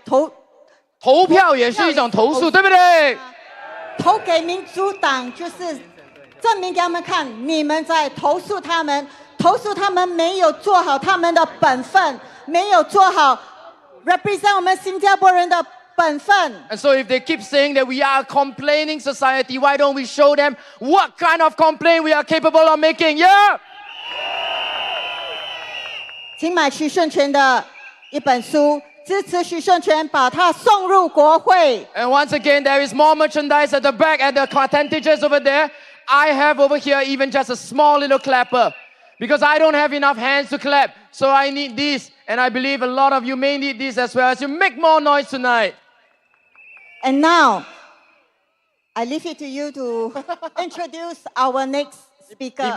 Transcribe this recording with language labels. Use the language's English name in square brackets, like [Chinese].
[Chinese] 投票也是一种投诉，对不对？投给民主党就是证明给他们看，你们在投诉他们没有做好他们的本分，没有做好 represent 我们新加坡人的本分。 [English] And so if they keep saying that we are a complaining society, why don't we show them what kind of complaint we are capable of making? Yeah? [Chinese] 请买徐顺全的一本书，支持徐顺全，把它送入国会。 [English] And once again, there is more merchandise at the back, at the contentious over there. I have over here even just a small little clapper because I don't have enough hands to clap. So I need this. And I believe a lot of you may need this as well as you make more noise tonight. And now, I leave it to you to introduce our next speaker.